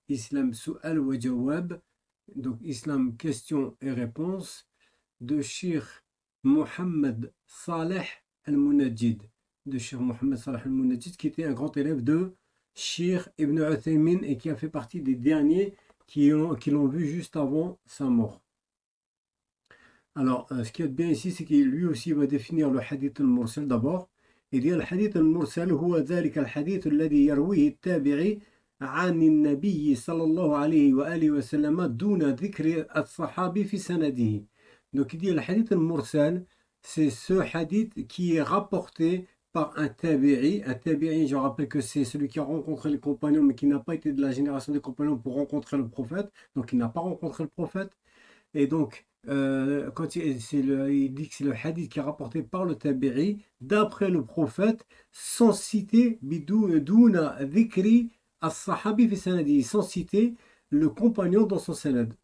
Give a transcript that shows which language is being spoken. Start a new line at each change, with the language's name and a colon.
French: Islam Su'al wa Jawab. Donc, Islam questions et réponses de Cheikh Mohammed Saleh al-Munajjid. De Cheikh Mohammed Saleh al-Munajjid, qui était un grand élève de Cheikh Ibn Uthaymin et qui a fait partie des derniers qui l'ont vu juste avant sa mort. Alors, ce qu'il y a de bien ici, c'est qu'il lui aussi va définir le hadith al-mursal d'abord. Il dit:
Arabic: al-hadith al-mursal huwa dhalika al-hadith alladhi yarwihi at-tabi'i عن النبي صلى الله عليه وآله وسلم دون ذكر الصحابي في سنده.
French: Donc il dit le hadith al-mursal, c'est ce hadith qui est rapporté par un tabi'i. Un tabi'i, je rappelle que c'est celui qui a rencontré les compagnons mais qui n'a pas été de la génération des compagnons pour rencontrer le prophète. Donc il n'a pas rencontré le prophète. Et donc quand il dit que c'est le hadith qui est rapporté par le tabi'i d'après le prophète, sans citer
Arabic: biduna dhikri as-sahabi fi sanadi,
French: sans citer le compagnon dans son sanad.